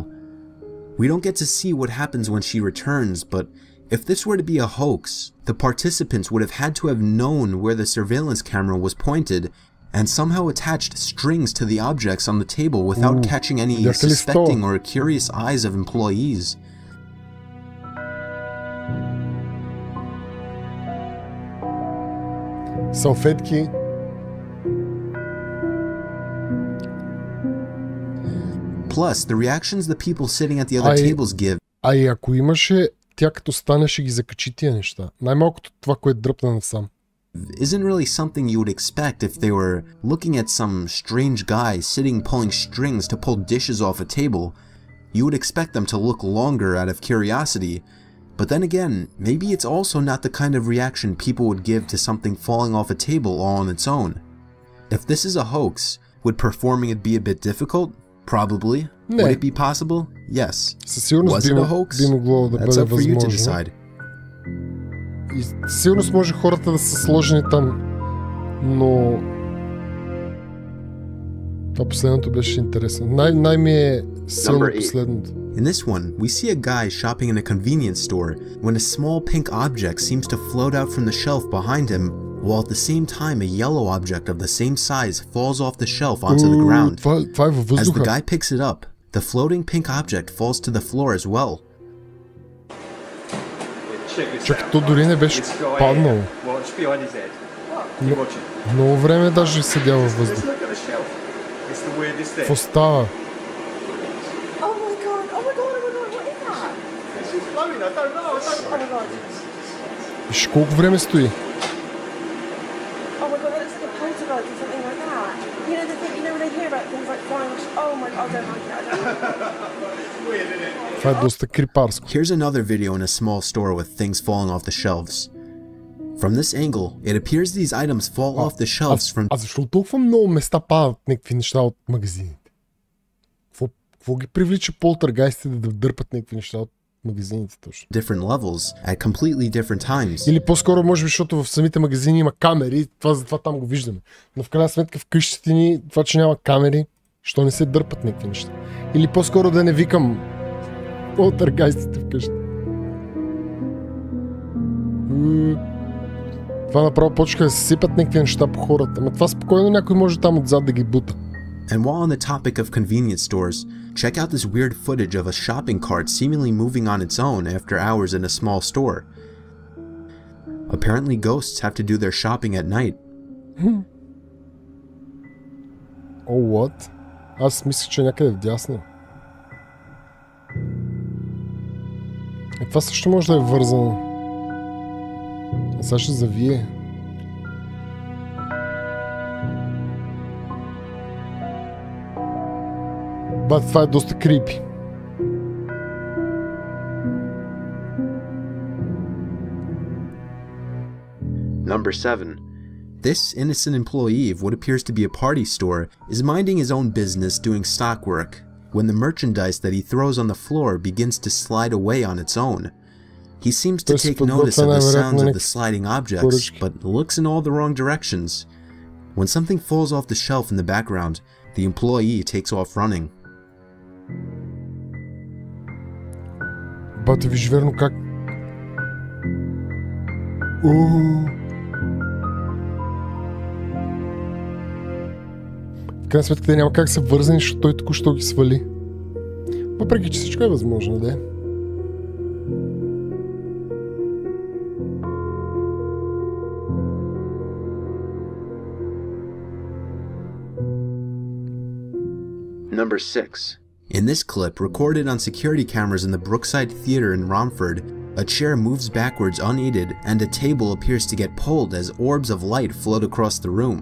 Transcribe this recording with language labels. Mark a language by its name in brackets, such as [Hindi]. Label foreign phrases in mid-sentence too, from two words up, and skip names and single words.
[English] We don't get to see what happens when she returns, but if this were to be a hoax, the participants would have had to have known where the surveillance camera was pointed and somehow attached strings to the objects on the table without catching any suspecting or curious eyes of employees. [Bulgarian] Салфетки. [English] Plus, the reactions the people sitting at the other tables give. [Bulgarian] Ако имаше, тя като стане ще ги закачи тия неща. Най-малкото това, което дръпна насам. [English] Isn't really something you would expect if they were looking at some strange guy sitting pulling strings to pull dishes off a table. You would expect them to look longer out of curiosity, but then again, maybe it's also not the kind of reaction people would give to something falling off a table all on its own. If this is a hoax, would performing it be a bit difficult? Probably. Would it be possible? Yes. Was it a hoax? That's up for you to decide. [Bulgarian] И сигурно може хората да са сложени там, но това последното беше интересно. Най-ми е силно последното. [English] In this one, we see a guy shopping in a convenience store when a small pink object seems to float out from the shelf behind him, while at the same time a yellow object of the same size falls off the shelf onto the ground. As the guy picks it up, the floating pink object falls to the floor as well. [Bulgarian] Чакай, то дори не беше паднало. Много време даже седя във въздух. Какво става? Виж колко време стои. Това е доста крипарско. [English] Here's another video in a small store with things falling off the shelves. From this angle, it appears these items fall off the shelves from... [Bulgarian] защо толкова много места падат някакви неща от магазините? Какво ги привлича полтергайстите да дърпат някакви неща от магазините точно? [English] Different levels at completely different times. [Bulgarian] Или по-скоро може би, защото в самите магазини има камери, затова там го виждаме. Но в крайна сметка в къщите ни, това, че няма камери, що не се дърпат някакви неща? Или по-скоро да не викам полтергайстите вкъщи. Това направо почка да се сипят някакви неща по хората. Ама това спокойно някой може там отзад да ги бута. [English] And while on the topic of convenience stores, check out this weird footage of a shopping cart seemingly moving on its own after hours in a small store. Apparently ghosts have to do their shopping at night. Oh, what? [Bulgarian] Аз мисля, че някъде вдясно. Това също може да е вързано. А сега ще завие. Това е доста крипи. [English] Number 7. This innocent employee of what appears to be a party store is minding his own business doing stock work when the merchandise that he throws on the floor begins to slide away on its own. He seems to take notice of the sounds of the sliding objects, but looks in all the wrong directions. When something falls off the shelf in the background, the employee takes off running. [Bulgarian] Бате, виж верно как... В крайна сметка те няма как са вързани, защото той току-що ги свали. Въпреки че всичко е възможно, да е. [English] Number 6. In this clip, recorded on security cameras in the Brookside Theatre in Romford, a chair moves backwards unaided and a table appears to get pulled as orbs of light float across the room.